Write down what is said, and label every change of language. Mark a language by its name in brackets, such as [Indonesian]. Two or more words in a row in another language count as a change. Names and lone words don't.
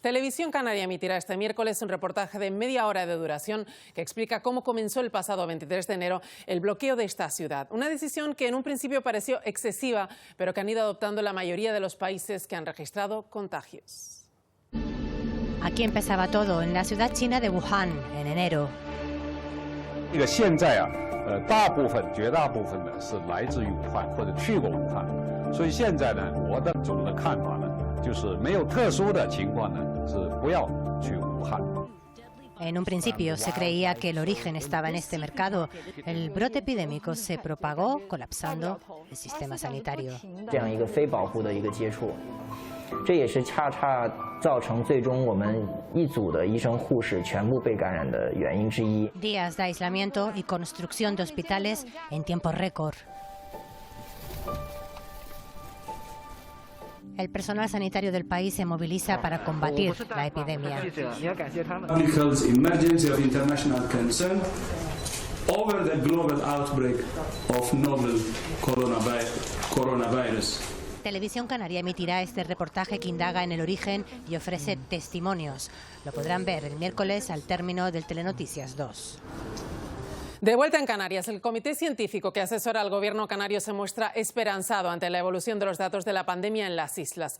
[Spanish] Televisión Canaria emitirá este miércoles un reportaje de media hora de duración que explica cómo comenzó el pasado 23 de enero el bloqueo de esta ciudad. Una decisión que en un principio pareció excesiva, pero que han ido adoptando la mayoría de los países que han registrado contagios. Aquí empezaba todo, en la ciudad china de Wuhan, en enero. [Chinese] 现在啊，绝大部分呢是来自于武汉或者去过武汉，所以现在呢，我的总的看法呢，就是没有特殊的情况呢，是不要去武汉。 [Spanish] En un principio se creía que el origen estaba en este mercado. El brote epidémico se propagó colapsando el sistema sanitario. [Chinese] 这样一个非保护的一个接触，这也是恰恰造成最终我们一组的医生护士全部被感染的原因之一。 [Spanish] Días de aislamiento y construcción de hospitales en tiempo récord. El personal sanitario del país se moviliza para combatir la epidemia. [English] Public health emergency of international concern over the global outbreak of novel coronavirus. [Spanish] Televisión Canaria emitirá este reportaje que indaga en el origen y ofrece testimonios. Lo podrán ver el miércoles al término del Telenoticias 2. De vuelta en Canarias, el comité científico que asesora al gobierno canario se muestra esperanzado ante la evolución de los datos de la pandemia en las islas.